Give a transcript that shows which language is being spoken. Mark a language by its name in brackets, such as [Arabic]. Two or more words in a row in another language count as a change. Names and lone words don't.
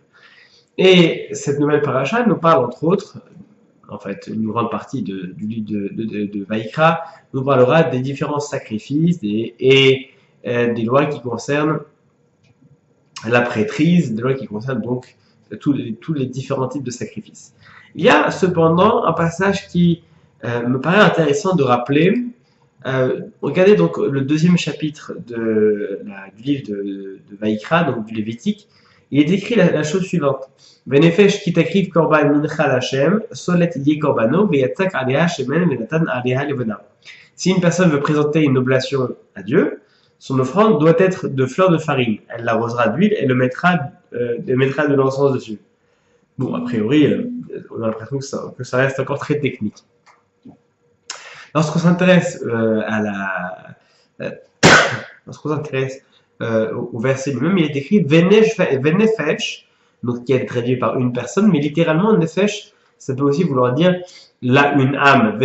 [French] Et cette nouvelle paracha nous parle entre autres, en fait une grande partie du livre de Vaïkra, nous parlera des différents sacrifices et des lois qui concernent la prêtrise, des lois qui concernent donc tous les différents types de sacrifices. Il y a cependant un passage qui me paraît intéressant de rappeler. Regardez donc le deuxième chapitre du livre de Vaïkra, donc du Lévitique. Il est décrit la chose suivante. [Hebrew] ונפש כי תקריב קרבן מנחה לה׳, סלת יהיה קרבנו, ויצק עליה שמן ונתן עליה לבנה. [French] Si une personne veut présenter une oblation à Dieu, son offrande doit être de fleurs de farine. Elle l'arrosera d'huile et mettra de l'encens dessus. Bon, a priori, on a l'impression que ça reste encore très technique. Lorsqu'on s'intéresse au verset lui-même, il est écrit Venefesh, donc qui est traduit par une personne, mais littéralement Nefesh, ça peut aussi vouloir dire là une âme.